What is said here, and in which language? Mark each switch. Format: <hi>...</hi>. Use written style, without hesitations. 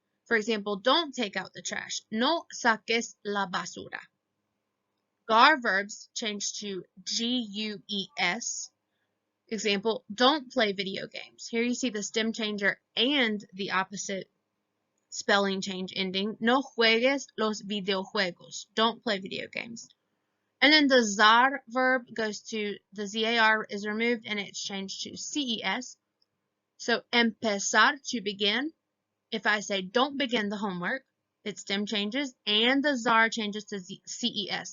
<en>For example, don't take out the trash.</en> <es>No saques la basura.</es> <en>Gar verbs change to GUES. Example, don't play video games. Here you see the stem changer and the opposite spelling change ending.</en> <es>No juegues los videojuegos.</es> <en>Don't play video games. And then the zar verb goes to, the ZAR is removed and it's changed to CES. So empezar, to begin. If I say don't begin the homework, its stem changes and the zar changes to CES.</en>